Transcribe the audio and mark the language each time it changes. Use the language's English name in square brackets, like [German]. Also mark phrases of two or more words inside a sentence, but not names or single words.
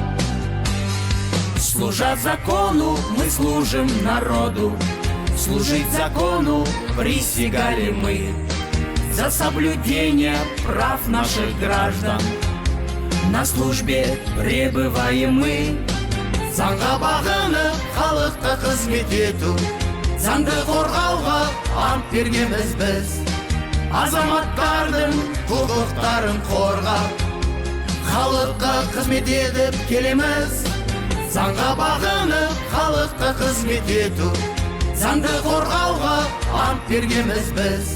[Russian] Служа закону, мы служим народу, служить закону присягали мы. За соблюдение прав наших граждан на службе пребываем мы. [Kazakh] Заңға бағынып, халыққа қызмет ету, заңды қорғауға ант бергенбіз біз. Азаматтардың құқықтарын қорғап, халыққа қызмет етіп келеміз. Заңға бағынып, халыққа қызмет ету, заңды қорғауға ант бергенбіз біз.